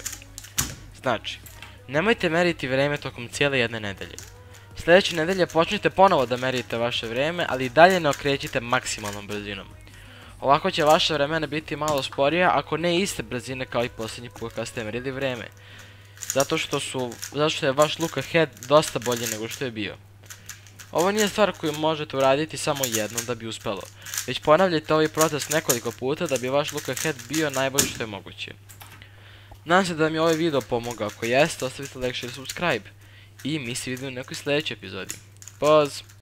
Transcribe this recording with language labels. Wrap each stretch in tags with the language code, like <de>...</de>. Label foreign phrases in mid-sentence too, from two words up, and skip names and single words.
<sr>Znači, nemojte meriti vreme tokom cijele jedne nedelje. Sljedeće nedelje počnite ponovo da merite vaše vreme, ali i dalje ne okrećite maksimalnom brzinom. Ovako će vaša vremena biti malo sporija, ako ne iste brzine kao i posljednji put kad ste merili vreme. Zato što je vaš</sr> <en>look ahead</en> <sr>dosta bolji nego što je bio. Ovo nije stvar koju možete uraditi samo jednom da bi uspelo, već ponavljajte ovaj proces nekoliko puta da bi vaš</sr> <en>look ahead</en> <sr>bio najbolji što je moguće. Nadam se da vam je ovaj video pomogao, ako jeste ostavite</sr> <en>like, share, subscribe.</en> <sr>I mi se vidimo u nekoj sljedećoj epizodi. Poz!</sr>